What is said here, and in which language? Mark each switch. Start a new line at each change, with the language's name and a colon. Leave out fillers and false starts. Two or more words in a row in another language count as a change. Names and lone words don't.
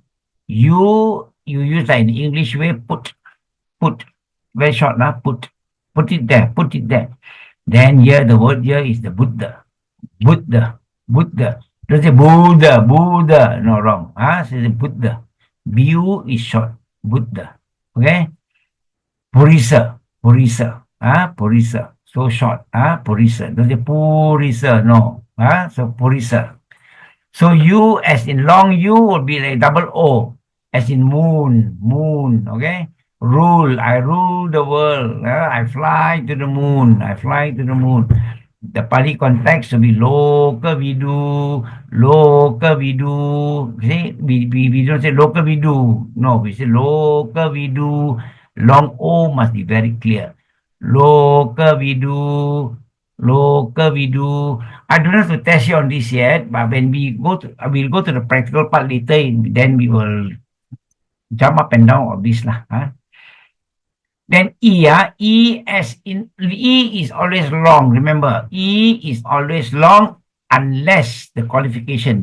English: You use like in the English way, put. Very short lah, put. Put it there, put it there. Then here the word here is the Buddha. Buddha, Buddha. Don't say Buddha, Buddha. No, wrong. Say the Buddha. Bu is short. Buddha. Okay? Purisa, Purisa. Purisa. So short. Purisa. Don't say Purisa. No. So Purisa. So U as in long U would be like double O as in moon, moon. Okay? Rule. I rule the world. I fly to the moon. I fly to the moon. The Pali context will be
Pali: loka vidu, loka vidu.
English: See, we don't say
Pali: loka vidu.
English: No, we say
Pali: loka vidu.
English: Long O must be very clear.
Pali: Loka vidu, loka vidu.
English: I don't have to test you on this yet, but when we'll go to the practical part later, then we will jump up and down of this lah. Then E, E as in E is always long. Remember, E is always long unless the qualification.